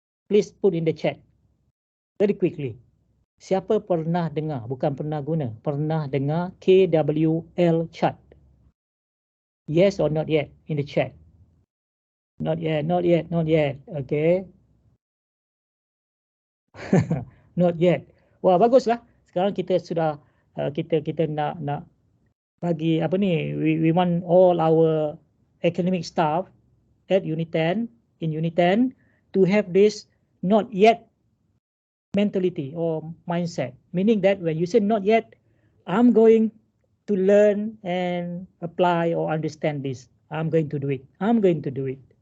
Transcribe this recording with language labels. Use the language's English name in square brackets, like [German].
[English] Please put in the chat very quickly. [Malay] Siapa pernah dengar, bukan pernah guna, pernah dengar KWL chart? [English] Yes or not yet in the chat? Not yet, not yet, not yet. Okay. [Malay] Not yet. Wah, baguslah. Sekarang kita sudah kita nak bagi apa ni? [English] We want all our academic staff at Unit 10 in Unit 10 to have this not yet mentality or mindset, meaning that when you say not yet, I'm going to learn and apply or understand this. I'm going to do it. I'm going to do it.